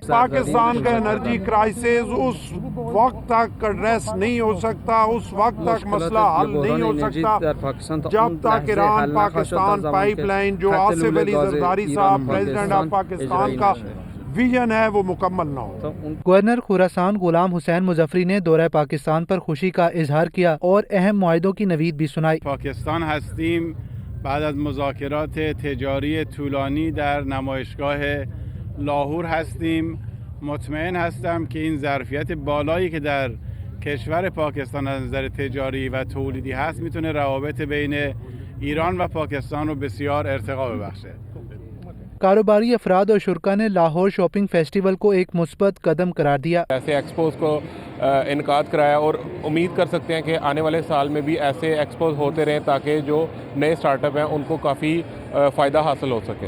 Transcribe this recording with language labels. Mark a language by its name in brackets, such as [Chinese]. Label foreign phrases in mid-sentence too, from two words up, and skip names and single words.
[Urdu] پاکستان کا [English] energy crisis [Urdu] اس وقت تک ایڈریس نہیں ہو سکتا، اس وقت تک مسئلہ حل نہیں ہو سکتا جب تک ایران پاکستان پائپ لائن جو آصف علی زرداری صاحب [English] President of Pakistan [Urdu] کا وژن ہے وہ مکمل نہ ہو. گورنر خراسان غلام حسین مظفری نے دورہ پاکستان پر خوشی کا اظہار کیا اور اہم معاہدوں کی نوید بھی سنائی. [Persian] پاکستان هستیم بعد از مذاکرات تجاری طولانی در نمایشگاه لاهور هستیم. مطمئن هستم که این ظرفیت بالایی که در کشور پاکستان از نظر تجاری و تولیدی هست میتونه روابط بین ایران و پاکستان رو بسیار ارتقا ببخشه. [Urdu] کاروباری افراد اور شرکا نے لاہور شاپنگ فیسٹیول کو ایک مثبت قدم قرار دیا. ایسے ایکسپوز کو انعقاد کرایا اور امید کر سکتے ہیں کہ آنے والے سال میں بھی ایسے ایکسپوز ہوتے رہیں تاکہ جو نئے سٹارٹ اپ ہیں ان کو کافی فائدہ حاصل ہو سکے.